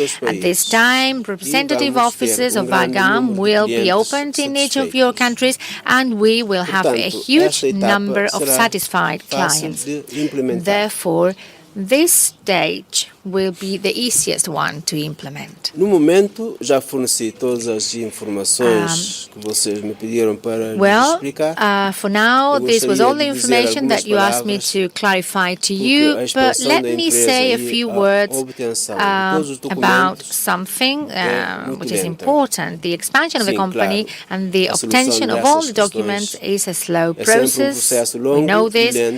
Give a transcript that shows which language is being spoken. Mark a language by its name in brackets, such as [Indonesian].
[English] At this time, representative offices of AGAM will be opened in each of your countries, and we will have a huge number of satisfied clients. Therefore, this stage will be the easiest one to implement. [Portuguese] No momento, já forneci todas as informações que vocês me pediram para explicar. [English] For now, this was all the information that you asked me to clarify to you, but let me say a few words about something which is important. The expansion of the company and the obtention of all the documents is a slow process. We know this.